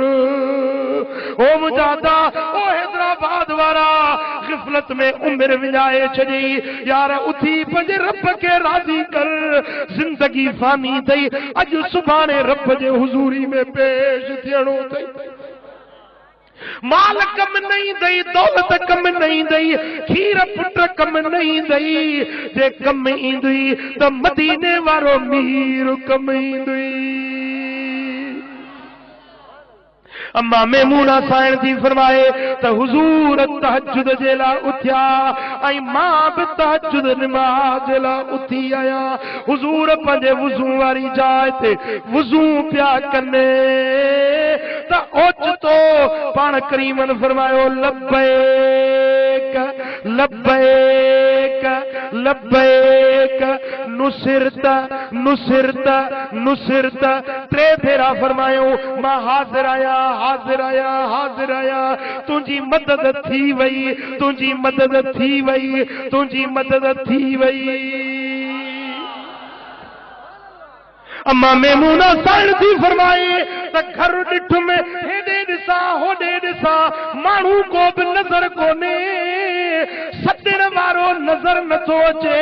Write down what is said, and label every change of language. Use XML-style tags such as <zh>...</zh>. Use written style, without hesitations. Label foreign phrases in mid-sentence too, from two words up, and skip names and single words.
<sd>ओ मुजादा ओ हैदराबाद वारा गिफलत में उम्र विञाए छॾी, यार उथी पंहिंजे रब खे राज़ी कर। जिंदगी फानी थई, अॼु सुभाणे रब जे हुजूरी में पेश थियणो अथई। माल कम नहीं दई, दौलत कम नहीं दई, खीर पुट कम नहीं दई, जे कम ईंदुई त मदीने वारो मीर कम ईंदुई। अम्मा मैमूना साइण थी फरमाए त हुजूर तहज्जुद जे ला उथिया ऐं मां भी तहज्जुद नमाज जे ला उथी आया। हुजूर पंहिंजे वुज़ू वारी जाइ ते वुज़ू पिया कने त ओचितो पाण करीमन फरमायो</sd> <ar>لبيك لبيك لبيك نصرت نصرت نصرت</ar> <sd>नुसिरत। टे फेरा फरमायो मां हाज़िर आया हाज़िर आया हाज़िर आया। तुझी मदद थी वई तुझी मदद थी वई तुझी मदद थी वई। अम्मा मैमूना साइण थी फरमाए त घर ॾिठ में हेॾे ॾिसां होॾे ॾिसां माण्हू को बि नज़र कोन्हे, सॾण वारो नज़र नथो अचे।</sd>